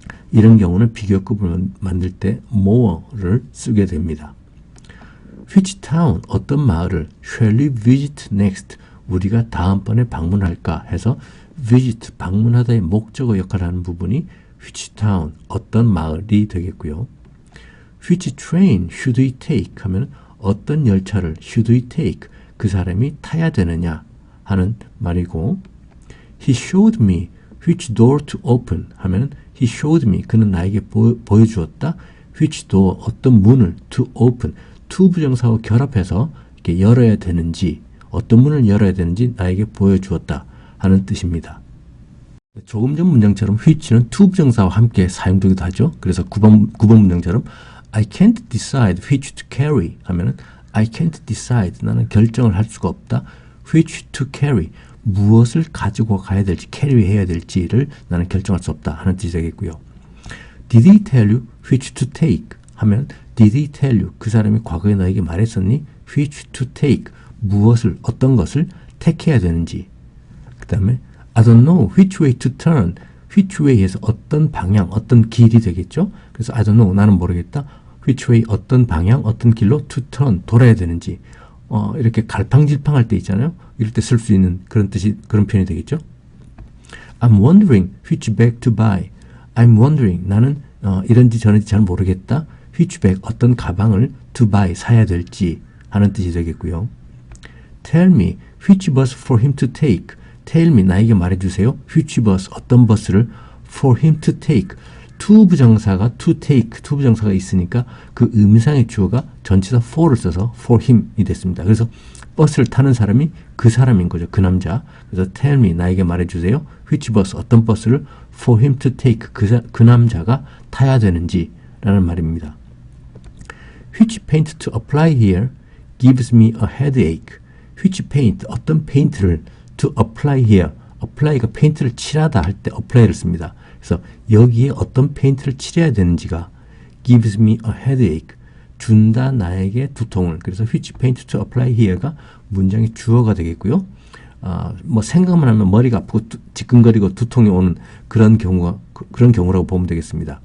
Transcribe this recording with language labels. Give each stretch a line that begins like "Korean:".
Korean: 이런 경우는 비교급을 만들 때 more를 쓰게 됩니다. Which town, 어떤 마을을
English: shall we visit next,
Korean: 우리가 다음번에 방문할까 해서 visit, 방문하다의 목적어 역할을 하는 부분이 which town, 어떤 마을이 되겠고요.
English: Which train should we take 하면 어떤 열차를 should we take, 그 사람이 타야 되느냐 하는 말이고, He showed me which door to open 하면 He showed me,
Korean: 그는 나에게 보여주었다. which door, 어떤 문을 to open, to 부정사와 결합해서 이렇게 열어야 되는지, 어떤 문을 열어야 되는지 나에게 보여주었다 하는 뜻입니다. 조금 전 문장처럼 which는 to 부정사와 함께 사용되기도 하죠. 그래서 9번 문장처럼
English: I can't decide which to carry
Korean: 하면은 I can't decide, 나는 결정을 할 수가 없다. which to carry, 무엇을 가지고 가야 될지, 캐리해야 될지를 나는 결정할 수 없다 하는 뜻이 되겠고요.
English: Did he tell you which to take 하면 Did he tell you,
Korean: 그 사람이 과거에 너에게 말했었니? which to take, 무엇을, 어떤 것을 택해야 되는지. 그 다음에 I don't know which way to turn, which way에서 어떤 방향, 어떤 길이 되겠죠. 그래서
English: I don't know,
Korean: 나는 모르겠다. which way, 어떤 방향, 어떤 길로 to turn, 돌아야 되는지. 이렇게 갈팡질팡할 때 있잖아요. 이럴 때 쓸 수 있는 그런 뜻이, 그런 표현이 되겠죠.
English: I'm wondering which bag to buy. I'm wondering,
Korean: 나는 이런지 저런지 잘 모르겠다. which bag, 어떤 가방을 to buy, 사야 될지 하는 뜻이 되겠고요.
English: Tell me which bus for him to take.
Korean: Tell me, 나에게 말해주세요.
English: which bus, 어떤 버스를 for him to take.
Korean: to 부정사가 to take, to 부정사가 있으니까 그 의미상의 주어가 전치사 for를 써서 for him이 됐습니다. 그래서 버스를 타는 사람이 그 사람인 거죠. 그 남자. 그래서 tell me, 나에게 말해주세요. which bus, 어떤 버스를
English: for him to take,
Korean: 그 남자가 타야 되는지 라는 말입니다.
English: Which paint to apply here gives me a headache. Which paint, 어떤 페인트를 to apply here.
Korean: apply가 페인트를 칠하다 할 때 apply를 씁니다. 그래서 여기에 어떤 페인트를 칠해야 되는지가
English: gives me a headache.
Korean: 준다 나에게 두통을. 그래서 which paint to apply here가 문장의 주어가 되겠고요. 뭐 생각만 하면 머리가 아프고 지끈거리고 두통이 오는 그런 경우라고 보면 되겠습니다.